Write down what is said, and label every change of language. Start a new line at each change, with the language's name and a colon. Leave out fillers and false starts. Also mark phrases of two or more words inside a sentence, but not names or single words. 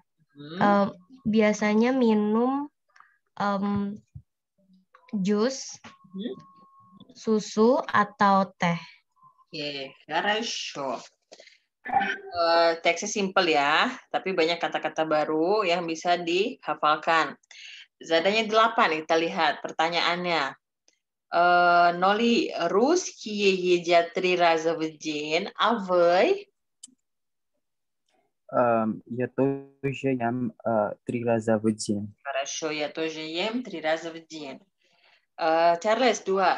Indonesian: Biasanya minum jus, susu atau teh.
Russian: Oke, хорошо.
Indonesian: Teksnya simple ya, tapi banyak kata-kata baru yang bisa dihafalkan. Zadanya 8, kita lihat pertanyaannya.
Russian: Noli, русские едят 3 раза в день, а вы? Я тоже ем 3 раза в день. Хорошо, я тоже ем 3 раза в день. Чарльз, 2.